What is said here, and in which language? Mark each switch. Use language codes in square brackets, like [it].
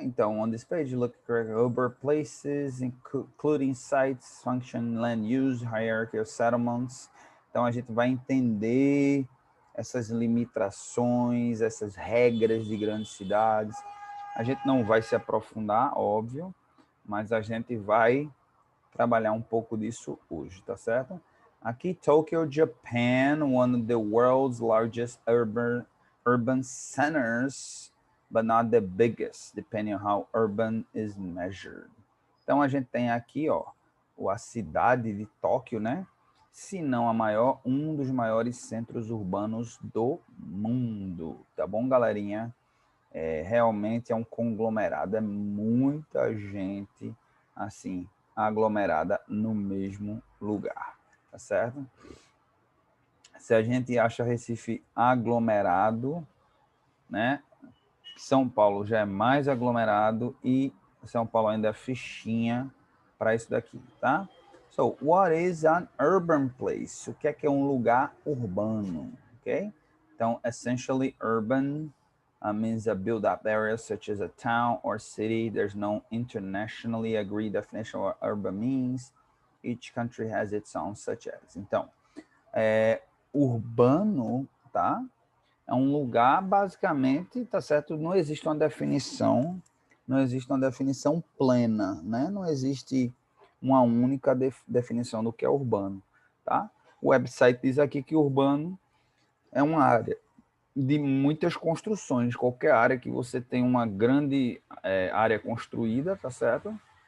[en] Então, on this page, look at urban places, including sites, function, land use, hierarchy of settlements. [pt] Então, a gente vai entender essas limitações, essas regras de grandes cidades. A gente não vai se aprofundar, óbvio, mas a gente vai trabalhar um pouco disso hoje, tá certo? [en] Aqui, Tokyo, Japan, one of the world's largest urban centers, but not the biggest, depending on how urban is measured. [pt] Então, a gente tem aqui, ó, a cidade de Tóquio, né? Se não a maior, um dos maiores centros urbanos do mundo. Tá bom, galerinha? Realmente é um conglomerado, é muita gente, assim, aglomerada no mesmo lugar, tá certo? Se a gente acha Recife aglomerado, né? São Paulo já é mais aglomerado e São Paulo ainda é fichinha para isso daqui, tá? [en] So, what is an urban place? [pt] O que é um lugar urbano, ok? [en] Então, essentially urban means a built-up area such as a town or city. There's no internationally agreed definition of what urban means. Each country has its own such as. [pt] Então, urbano, tá? É um lugar, basicamente, tá certo? Não existe uma definição, não existe uma definição plena, né? Não existe uma única definição do que é urbano, tá? O website diz aqui que urbano é uma área de muitas construções, qualquer área que você tem uma grande área construída, tá certo?